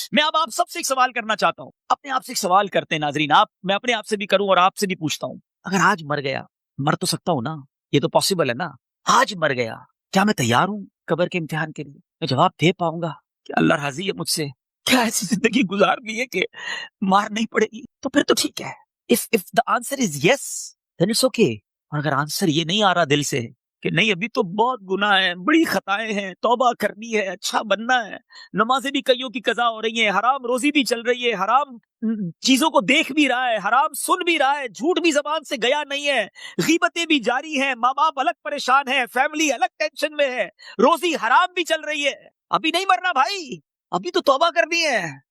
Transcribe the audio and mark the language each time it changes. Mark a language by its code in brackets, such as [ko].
[ur] میں اب آپ سب سے ایک سوال کرنا چاہتا ہوں. اپنے آپ سے ایک سوال کرتے ہیں ناظرین, میں اپنے آپ سے بھی کروں اور آپ سے بھی پوچھتا ہوں. اگر آج مر گیا, مر تو سکتا ہوں نا, یہ تو پاسبل ہے نا. آج مر گیا, کیا میں تیار ہوں قبر کے امتحان کے لیے؟ میں جواب دے پاؤں گا کہ اللہ راضی ہے مجھ سے؟ کیا ایسی زندگی گزارنی ہے کہ مار نہیں پڑے گی؟ تو پھر تو ٹھیک ہے. [en] if the answer is yes, then it's okay. [ur] اور اگر آنسر یہ نہیں آ رہا دل سے کہ نہیں ابھی تو بہت گناہ ہے, بڑی خطائیں ہیں, توبہ کرنی ہے, اچھا بننا ہے, نمازیں بھی کئیوں کی قضا ہو رہی ہیں, حرام روزی بھی چل رہی ہے, حرام چیزوں کو دیکھ بھی رہا ہے, حرام سن بھی رہا ہے, جھوٹ بھی زبان سے گیا نہیں ہے, غیبتیں بھی جاری ہیں, ماں باپ الگ پریشان ہیں, فیملی الگ ٹینشن میں ہے, روزی حرام بھی چل رہی ہے, ابھی نہیں مرنا بھائی, ابھی تو توبہ کرنی ہے.